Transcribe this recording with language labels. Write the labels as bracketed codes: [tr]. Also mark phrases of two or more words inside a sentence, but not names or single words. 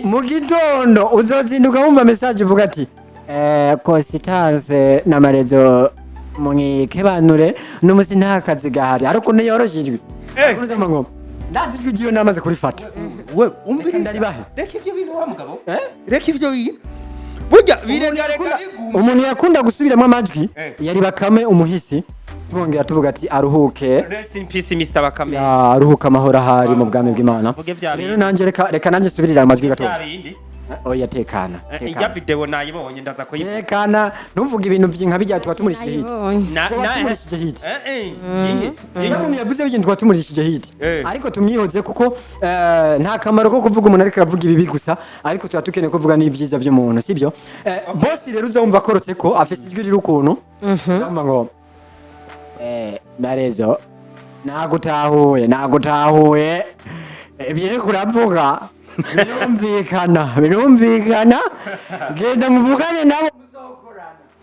[rn] mu gitondo uzozinduka wumva message ivuga ati Constance na Marezo mwikebanure n'umusi nta kazi gahari ariko ne yoroshijwe kunoza mangoma ndazi video namaze kurifata we umvira ndari bahe reka ivyo bintu wa mugabo reka ivyo bintu burya birengareka biguma umuntu yakunda gusubiramwo amajwi yari Bakame umuhisi twongera tuvuga ati aruhuke [en] rest in peace Mr. Bakame [rn] ya aruhuka amahoro ahari mu bwami bw'Imana rero nanje reka nanje subirira amajwi gato oya tekana ijya video nayibonye ndaza tekana ntuvuga ibintu byinka bijya twatumurishije hit na hit inge yavuze ibintu twatumurishije hit ariko tumyihoze kuko nta kamaro ko kuvuga umuntu ariko aravuga ibibi gusa ariko tuba tukeneye kuvuga n'ibyiza by'umuntu sibyo boss rero uzumva korotse ko afite ijwi rirukuntu ngamba ngo Marezo nagutahuye ibyo kuravuga birumvikana genda muvugane nabo muzokorana